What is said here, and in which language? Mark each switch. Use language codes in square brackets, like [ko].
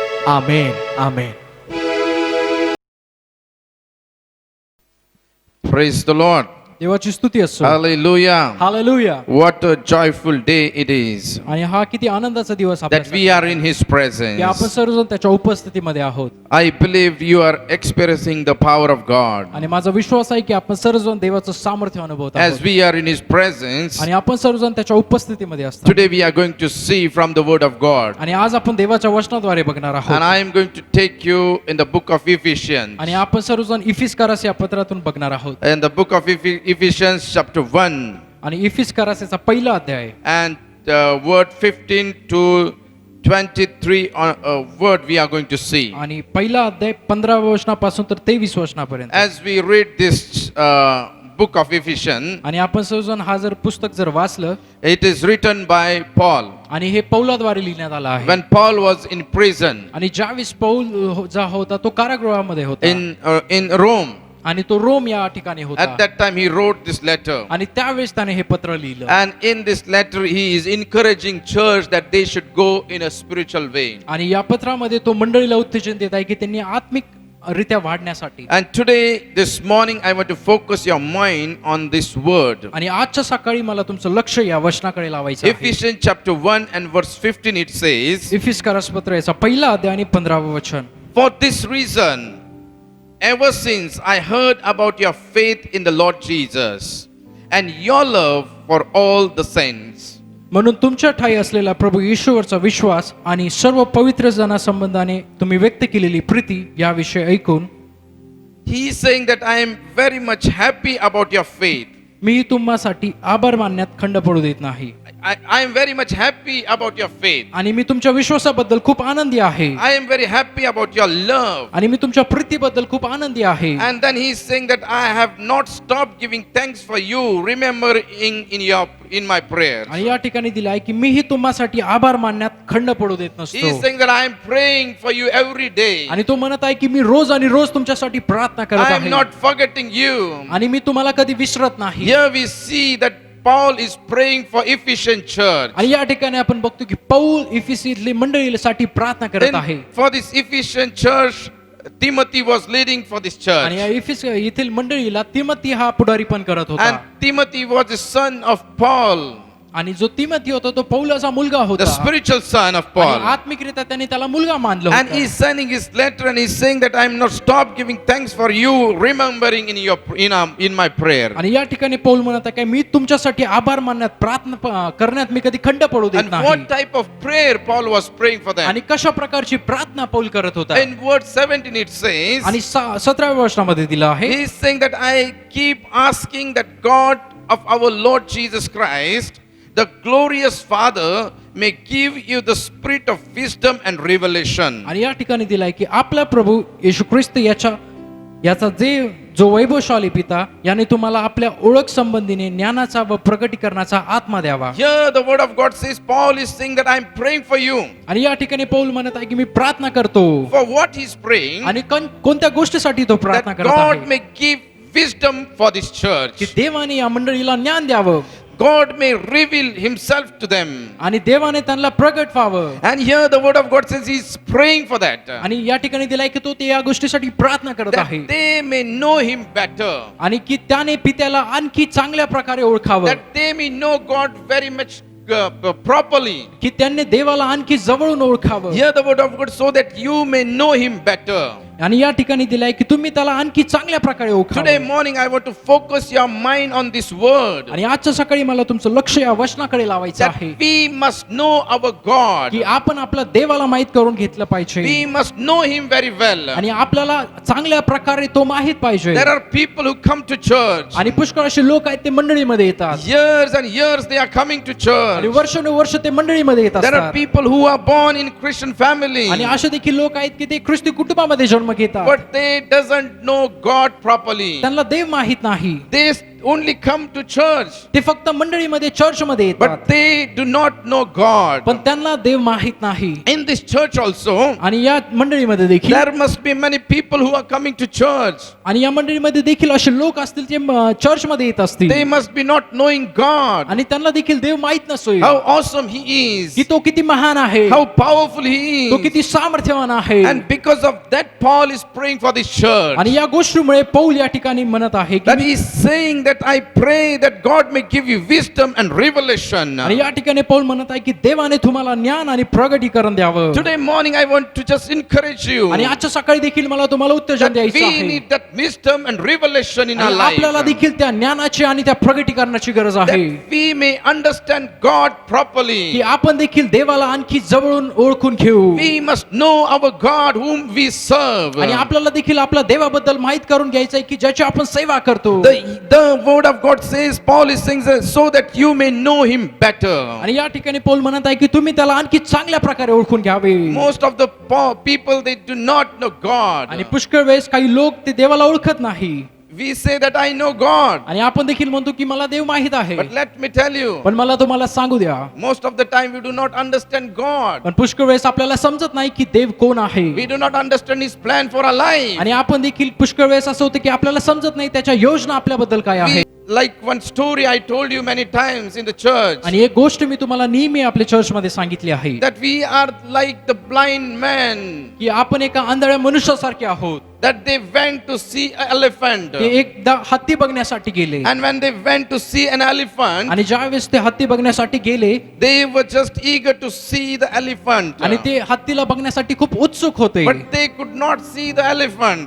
[mr] Amen, amen. [en] Praise the Lord. [mr] देवाची स्तुती असो. [en] Hallelujah. [mr] Hallelujah. [en] What a joyful day it is [mr] आणि हा किती आनंदाचा दिवस [en] that [mr] आपल्यासाठी [en] we are in His [mr] की आपण [en] presence. [mr] सर्वजण त्याच्या उपस्थितीमध्ये आहोत. [en] I believe you are experiencing the power of God. [mr] आणि माझा विश्वास आहे की आपण सर्वजण देवाचं सामर्थ्य अनुभवत [en] As [mr] आहोत [en] we are in His presence, [mr] आणि आपण सर्वजण त्याच्या उपस्थितीमध्ये असतो. [en] today we are going to see from the Word of God. [mr] आणि आज आपण देवाच्या वचनाद्वारे बघणार [en] And [mr] आहोत. [en] I am going to take you in the book of Ephesians. [mr] आणि आपण सर्वजण इफिसकारास या पत्रातून बघणार आहोत. [en] In the book of Ephesians chapter 1 [mr] आणि इफिसकाराचा पहिला अध्याय [en] and word 15 to 23 word we are going to see. [mr] आणि पहिला अध्याय 15 वचनापासून तर 23 वचनापर्यंत. [en] As we read this book of Ephesians, [mr] आणि आपण सर्वजण हा जर पुस्तक जर वाचलं, [en] it is written by Paul. [mr] आणि हे पौलाद्वारे लिहिण्यात आलं आहे. [en] When Paul was in prison [mr] आणि ज्यावेळेस पौल जा होता तो कारागृहामध्ये होता [en] in Rome, [mr] आणि तो रोम या ठिकाणी होता. [en] at that time he wrote this letter. [mr] आणि त्यावेळेस त्याने हे पत्र लिहिलं. [en] And in this letter he is encouraging church that they should go in a spiritual way. [mr] आणि या पत्रामध्ये तो मंडळीला उत्तेजन देत आहे की त्यांनी आत्मिक रित्या वाढण्यासाठी. [en] And today, this morning, I want to focus your mind on this word. [mr] आणि आजच्या सकाळी मला तुमचं लक्ष या वचनाकडे लावायचं आहे. [en] Ephesians chapter 1 and verse 15 it says, [mr] इफिसकारास पत्र याचा पहिला अध्याय आणि 15वे वचन. [en] For this reason, ever since I heard about your faith in the Lord Jesus and your love for all the saints. [mr] म्हणून तुमच्या ठाई असलेला प्रभू येशूवरचा विश्वास आणि सर्व पवित्र जनासंबंधाने तुम्ही व्यक्त केलेली प्रीती याविषयी ऐकून [en] He is saying that I am very much happy about your faith. [mr] मी तुम्हासाठी आभार मानण्यात खंड पडू देत नाही. [en] I am very much happy about your faith. [mr] आणि मी तुमच्या विश्वासाबद्दल खूप आनंदी आहे. [en] I am very happy about your love. [mr] आणि मी तुमच्या प्रीतीबद्दल खूप आनंदी आहे. [en] And then he is saying that I have not stopped giving thanks for you, remembering in my prayers. [mr] आणि या ठिकाणी दिलं आहे की मीही तुम्हासाठी आभार मानण्यात खंड पडू देत [en] He is [mr] नसतो. [en] saying that I am praying for you every day. [mr] आणि तो म्हणत आहे की मी रोज आणि रोज तुमच्यासाठी प्रार्थना करत [en] I am [mr] आहे [en] not forgetting you. [mr] आणि मी तुम्हाला कधी विसरत नाही. [en] Here we see that Paul is praying for Ephesian church. [mr] आणि या ठिकाणी आपण बघतो की पौल इफिसीतली मंडळीसाठी प्रार्थना करत आहे. [en] And for this Ephesian church, Timothy was leading for this [mr] आणि [en] church. [mr] या इफिस येथील मंडळीला तिमोथी हा पुढारी पण करत होता. [en] And Timothy was the son of Paul, [mr] आणि जो तिमोथी होता तो पौलाचा मुलगा [en] the [mr] होता. [en] spiritual son of [mr] आणि [en] Paul. [mr] आत्मिकरित्या त्यांनी त्याला मुलगा मानलं [en] And he is [mr] होतं. [en] sending his letter and he's saying that I am not stopped giving thanks for you, remembering in my prayer. [mr] आणि या ठिकाणी पौल म्हणत आहे की मी तुमच्यासाठी आभार मानण्यात प्रार्थना करण्यात मी कधी खंड पडू देत [en] And [mr] नाही. [en] what type of prayer Paul was praying for them? [mr] आणि कशा प्रकारची प्रार्थना पौल करत होता. [en] In verse 17 it says, [mr] आणि 17व्या वचनामध्ये दिलं आहे [en] he is saying that I keep asking that God of our Lord Jesus Christ, the glorious Father, may give you the spirit of wisdom and revelation. [mr] आणि या ठिकाणी दिलाय की आपला प्रभू येशू ख्रिस्त याचा जे जो वैभवशाली पिता याने तुम्हाला आपल्या ओळख संबंधीने ज्ञानाचा व प्रगटीकरणाचा आत्मा द्यावा. [en] Here the word of God says, Paul is saying that I'm praying for you. [mr] आणि या ठिकाणी पौल म्हणत आहे की मी प्रार्थना करतो. [en] For what he's praying, [mr] आणि कोणत्या गोष्टीसाठी तो प्रार्थना [en] that [mr] करत [en] God [mr] आहे? [en] may give wisdom for this [mr] की [en] church. [mr] देवाने या मंडळीला ज्ञान द्यावं [en] God may reveal himself to them. [mr] आणि देवाने त्यांना प्रगट व्हावं. [en] And here the word of God says he's praying for that. [mr] आणि या ठिकाणी दिलाय की तो ते या गोष्टीसाठी प्रार्थना करत आहे [en] That they may know him better. [mr] आणि की त्याने पित्याला आणखी चांगल्या प्रकारे ओळखावं, [en] That they may know God very much properly. [mr] की त्यांनी देवाला आणखी जवळून ओळखावं. [en] Hear the word of God so that you may know him better. [mr] आणि या ठिकाणी दिलाय की तुम्ही त्याला आणखी चांगल्या प्रकारे [en] Today [mr] ओळखावं. [en] morning I want to focus your mind on this word. [mr] आणि आजच्या सकाळी मला तुमचं लक्ष या वचनाकडे लावायचं [en] That [mr] आहे [en] we must know our God. [mr] की आपण आपल्या देवाला माहित करून घेतलं पाहिजे [en] We must know him very well. [mr] आणि आपल्याला चांगल्या प्रकारे तो माहित पाहिजे. [en] There are people who come to church. [mr] आणि पुष्कळ असे लोक आहेत ते मंडळीमध्ये येतात [en] Years and years they are coming to [mr] आणि [en] church. [mr] वर्षानुवर्ष ते मंडळीमध्ये येत [en] There are [mr] असतात. [en] people who are born in Christian family. [mr] आणि असे देखील लोक आहेत की ते ख्रिस्ती कुटुंबामध्ये जन्म घेतात, [en] But they doesn't know God properly. [mr] त्यांना देव माहित नाही. [en] They only come to church. [mr] ते फक्त मंडळीमध्ये चर्चमध्ये येतात, [en] But they do not know God. [mr] पण त्यांना देव माहित नाही. [en] In this church also, [mr] आणि या मंडळीमध्ये देखील [en] there must be many people who are coming to church. [mr] आणि या मंडळीमध्ये देखील असे लोक असतील जे चर्चमध्ये येत असतील [en] They must be not knowing God. [mr] आणि त्यांना देखील देव माहित नसोय [en] How awesome He is. [mr] की तो किती महान आहे, [en] How powerful He [mr] तो [en] is. [mr] किती सामर्थ्यवान आहे. [en] And because of that, Paul is praying for this church. [mr] आणि या गोष्टीमुळे पौल या ठिकाणी म्हणत आहे की [en] That he is saying that I pray that God may give you wisdom and revelation. [mr] आणि या ठिकाणी पौल म्हणत आहे की देवाने तुम्हाला ज्ञान आणि प्रगटीकरण द्यावं. [en] Today morning I want to just encourage you [mr] आणि आजच्या सकाळी देखील मला तुम्हाला उत्तेजन [en] that [mr] द्यायचं [en] we [mr] आहे [en] need that wisdom and revelation in our [mr] आणि [en] life. [mr] आपल्याला देखील त्या ज्ञानाची आणि त्या प्रगटीकरणाची गरज आहे [en] That we may understand God [mr] की [en] properly. [mr] आपण देखील देवाला आणखी जवळून ओळखून घेऊ [en] We must know our God whom we serve. [mr] आणि आपल्याला देखील आपल्या देवाबद्दल माहित करून घ्यायचं आहे की ज्याची आपण सेवा करतो. [en] The word of God says, Paul is saying that so that you may know him better. [mr] आणि या ठिकाणी पौल म्हणत आहे की तुम्ही त्याला आणखी चांगल्या प्रकारे ओळखून घ्यावे. [en] Most of the people, they do not know God. [mr] आणि पुष्कळ वेळेस काही लोक ते देवाला ओळखत नाही [en] We say that I know God. [mr] आणि आपण देखील म्हणतो की मला देव माहित आहे. [en] But let me tell you, [mr] पण मला तुम्हाला सांगू द्या, [en] most of the time we do not understand God. [mr] पण पुष्कळ वेळेस आपल्याला समजत नाही की देव कोण आहे. [en] We do not understand his plan for our life. [mr] आणि आपण देखील पुष्कळ वेळेस असं होतं की आपल्याला समजत नाही त्याच्या योजना आपल्याबद्दल काय आहे. [en] Like one story I told you many times in the church, [mr] आणि एक गोष्ट मी तुम्हाला नेहमी आपल्या चर्च मध्ये सांगितली आहे [en] that we are like the blind man, [mr] की आपण एका आंधळ्या मनुष्यासारखे आहोत. [en] that they went to see an elephant. [mr] ते एकदा हत्ती बघण्यासाठी गेले [en] And when they went to see an elephant, [mr] आणि ज्यावेळेस ते हत्ती बघण्यासाठी गेले [en] they were just eager to see the elephant. [mr] आणि ते हत्तीला बघण्यासाठी खूप उत्सुक होते, [en] But they could not see the elephant.